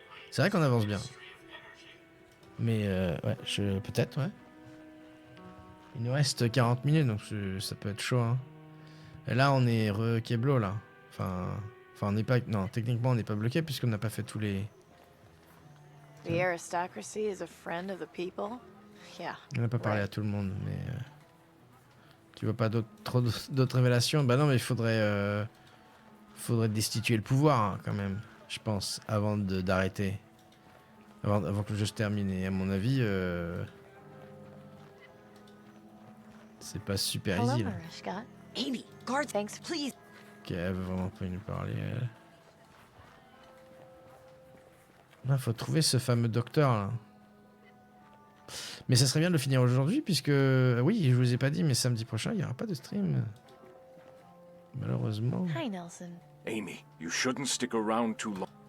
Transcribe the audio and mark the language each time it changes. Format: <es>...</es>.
<fr>C'est vrai qu'on avance bien. Mais ouais, peut-être, ouais. Il nous reste 40 minutes, donc ça peut être chaud. Hein. Et là, on est re-keblo, là. Enfin, on n'est pas... Non, techniquement, on n'est pas bloqué, puisqu'on n'a pas fait tous les...</fr> <en>The aristocracy is a friend of the people? Yeah.</en> <fr>On n'a pas parlé à tout le monde, mais... Tu vois pas d'autres révélations? Bah non, mais il faudrait destituer le pouvoir, hein, quand même, je pense, avant d'arrêter. Avant que le jeu se termine. Et à mon avis, c'est pas super</fr> <en>Hello,</en> <fr>easy, là.</fr> <en>Mariska. Amy, guard, thanks, please.</en> <fr>Ok, elle veut vraiment pas nous parler, elle. Il faut trouver ce fameux docteur, là. Mais ça serait bien de le finir aujourd'hui, puisque... Oui, je vous ai pas dit, mais samedi prochain, il n'y aura pas de stream. Malheureusement.</fr> <en>Hi, Nelson. Amy, you shouldn't stick around too long.</en>